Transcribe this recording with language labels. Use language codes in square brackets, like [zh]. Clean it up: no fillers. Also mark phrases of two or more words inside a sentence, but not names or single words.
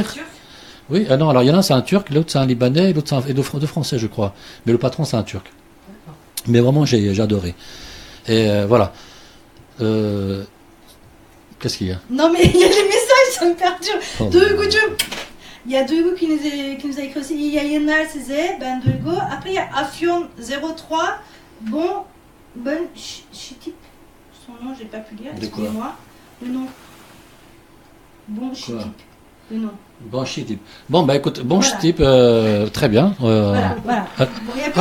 [fr] Oui, non, alors il y en a un c'est un Turc, l'autre c'est un Libanais, l'autre c'est deux Français je crois, mais le patron c'est un Turc. Mais vraiment j'ai adoré. Et voilà. Qu'est-ce qu'il y a? Non, mais il y a des messages, ça me perturbe. Oh, [tr] Duygucuğum. [fr] Il y a Duygu qui nous a écrit aussi. [tr] İyi yayınlar size. Ben Duygu. [fr] Après, il y a Afyon 03. Bon Chitip. Son nom, j'ai pas pu lire. De quoi? Excusez-moi. Le nom. Bon Chitip. Le nom. Bon type. Bon bah écoute, bon Voilà. type, très bien. Voilà. Ah, Bon, il y a plus